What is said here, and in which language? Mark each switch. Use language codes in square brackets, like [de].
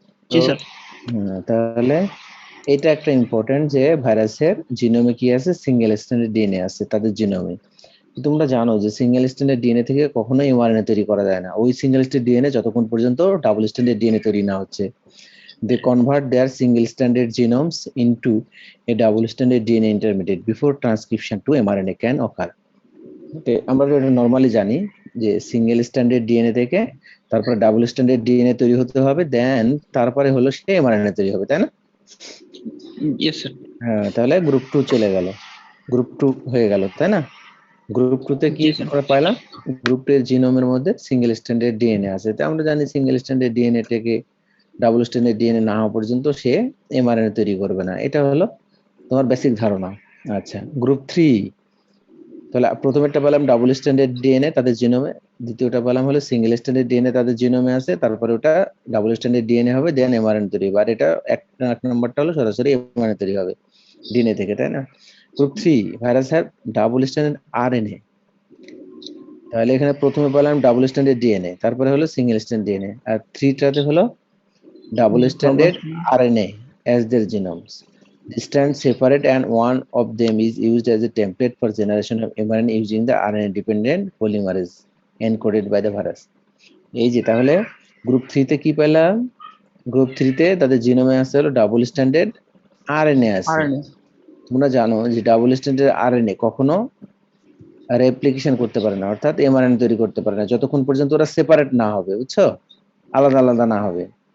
[bn] জি sir. তাহলে এটা একটা ইম্পর্টেন্ট যে ভাইরাসের জিনোমে কি আছে? সিঙ্গেল স্ট্যান্ডার্ড ডিএনএ আছে তাদের জিনোমে। তোমরা জানো যে সিঙ্গেল স্ট্যান্ডার্ড ডিএনএ থেকে কখনোই এমআরএনএ তৈরি করা যায় না, ওই সিঙ্গেল স্ট্যান্ডার্ড ডিএনএ যতক্ষণ পর্যন্ত ডাবল স্ট্যান্ডার্ড ডিএনএ তৈরি না হচ্ছে। [en] They convert their single stranded genomes into a double stranded DNA intermediate before transcription to mRNA can occur. [bn] আমরা এটা নরমালি জানি যে সিঙ্গেল স্ট্যান্ডার্ড ডিএনএ থেকে তারপরে ডাবল স্ট্যান্ডার্ড ডিএনএ তৈরি হতে হবে, দেন তারপরে হলো সে এমআরএনএ তৈরি হবে, তাই না? [en] Yes sir. [bn] হ্যাঁ, তাহলে গ্রুপ 2 চলে গেল, গ্রুপ 2 হয়ে গেল, তাই না? গ্রুপ 2 তে কি আমরা পাইলাম? গ্রুপ 2 এর জিনোমের মধ্যে সিঙ্গেল স্ট্যান্ডার্ড ডিএনএ আছে। তো আমরা জানি সিঙ্গেল স্ট্যান্ডার্ড ডিএনএ থেকে ডাবল স্ট্যান্ডার্ড ডিএনএ না হওয়া পর্যন্ত সে এমআরএনএ তৈরি করবে না। এটা হলো তোমার বেসিক ধারণা। আচ্ছা, গ্রুপ 3, তাহলে প্রথমেরটা পেলাম ডাবল স্ট্যান্ডার্ড ডিএনএ তাদের জিনোমে, দ্বিতীয়টা পেলাম হলো সিঙ্গেল স্ট্যান্ডার্ড ডিএনএ তাদের জিনোমে আছে, তারপরে ওটা ডাবল স্ট্যান্ডার্ড ডিএনএ হবে, দেন এমআরএনএ তৈরি হবে। আর এটা এক নম্বরটা হলো সরাসরি এমআরএনএ তৈরি হবে ডিএনএ থেকে, তাই না? [en] Group 3 virus have double standard RNA. [bn] তাহলে এখানে প্রথমে পেলাম ডাবল স্ট্যান্ডার্ড ডিএনএ, তারপরে হলো সিঙ্গেল স্ট্যান্ডার্ড ডিএনএ, আর 3টাতে হলো [en] double stranded RNA as their genomes. They stand separate and one of them is used as a template for generation of mRNA using the RNA-dependent polymerase encoded by the virus. [bn] এই যে তাহলে group 3 তে কি পেলাম? Group 3 তে তাদের জিনোমে আছে হলো ডাবল স্ট্যান্ডার্ড আরএনএ আছে। তোমরা জানো যে ডাবল স্ট্যান্ডার্ড আরএনএ কখনো রেপ্লিকেশন করতে পারে না, অর্থাৎ এমআরএনএ তৈরি করতে পারে না যতক্ষণ পর্যন্ত ওরা সেপারেট না হবে, বুঝছো? আলাদা আলাদা না হবে।